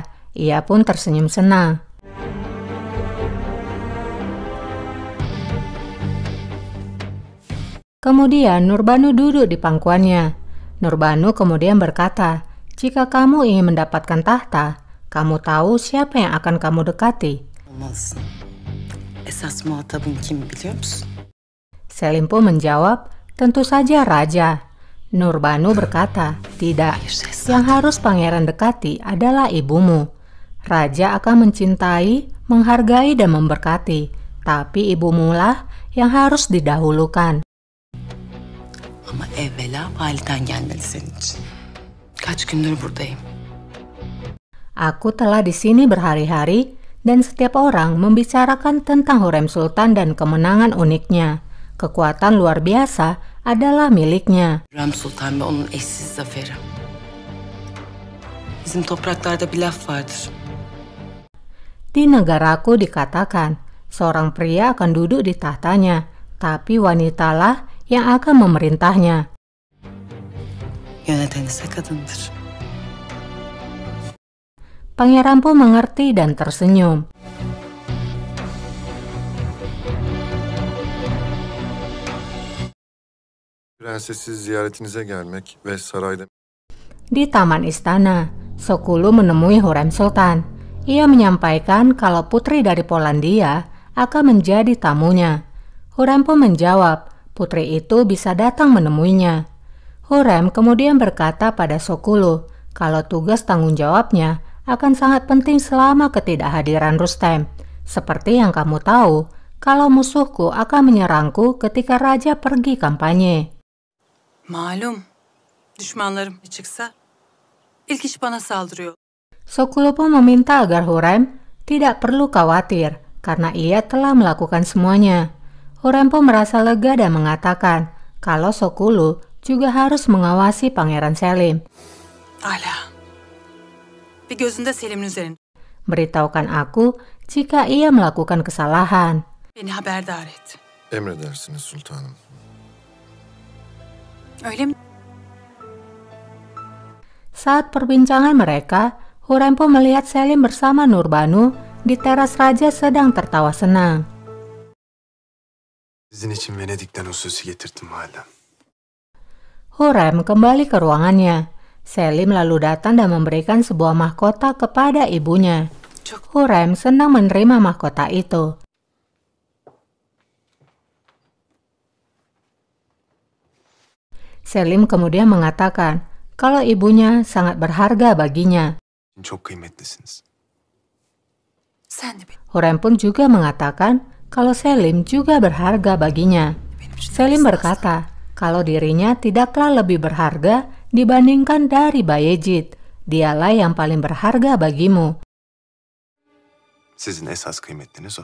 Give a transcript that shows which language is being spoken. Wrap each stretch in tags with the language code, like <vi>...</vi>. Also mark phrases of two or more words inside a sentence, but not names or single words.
<id>Ia pun tersenyum senang. Kemudian Nurbanu duduk di pangkuannya. Nurbanu kemudian berkata, jika kamu ingin mendapatkan tahta, kamu tahu siapa yang akan kamu dekati.</id> <tr>Olmalısın. Esas muhatabın kim biliyor musun?</tr> <id>Selim pun menjawab, tentu saja raja. Nurbanu berkata, tidak, yang harus pangeran dekati adalah ibumu. Raja akan mencintai, menghargai dan memberkati, tapi ibumulah yang harus didahulukan.</id> <tr>Ama evvela validen gelmeli senin için. Kaç gündür buradayım.</tr> <id>Aku telah di sini berhari-hari dan setiap orang membicarakan tentang Hurrem Sultan dan kemenangan uniknya. Kekuatan luar biasa adalah miliknya.</id> <tr>Hürrem Sultan ve onun eşsiz zaferi. Bizim topraklarda bir laf vardır.</tr> <id>Di negaraku dikatakan, seorang pria akan duduk di tahtanya, tapi wanitalah yang akan memerintahnya.</id> <tr>Yöneten ise kadındır.</tr> <id>Pangeran pun mengerti dan tersenyum.</id> <tr>Prensesi ziyaretinize gelmek ve sarayda...</tr> <id>Di taman istana, Sokulu menemui Hurrem Sultan. Ia menyampaikan kalau putri dari Polandia akan menjadi tamunya. Hurrem pun menjawab, putri itu bisa datang menemuinya. Hurrem kemudian berkata pada Sokulu kalau tugas tanggung jawabnya akan sangat penting selama ketidakhadiran Rustem. Seperti yang kamu tahu, kalau musuhku akan menyerangku ketika raja pergi kampanye.</id> <tr>Malum. Düşmanlarım çıksa ilk iş bana saldırıyor.</tr> <id>Sokulu pun meminta agar Hurrem tidak perlu khawatir karena ia telah melakukan semuanya. Hurrem pun merasa lega dan mengatakan kalau Sokulu juga harus mengawasi Pangeran Selim.</id> <tr>Ala. Bir gözünde Selim'in üzerinde.</tr> <id>Beritahukan aku jika ia melakukan kesalahan.</id> <tr>Beni haberdar et. Emredersiniz sultanım. Öyle mi?</tr> <id>Saat perbincangan mereka, Hurrem pun melihat Selim bersama Nurbanu di teras raja sedang tertawa senang.</id> <tr>Sizin için Venedik'ten hususi getirdim hala.</tr> <id>Hurrem kembali ke ruangannya. Selim lalu datang dan memberikan sebuah mahkota kepada ibunya. Hurrem senang menerima mahkota itu. Selim kemudian mengatakan, kalau ibunya sangat berharga baginya.</id> <tr>Çok kıymetlisiniz. Sen de benim.</tr> <id>Hurrem pun juga mengatakan kalau Selim juga berharga baginya. Selim berkata kalau dirinya tidaklah lebih berharga dibandingkan dari Bayezid. Dialah yang paling berharga bagimu.</id> <tr>Sizin esas kıymetliniz o.</tr>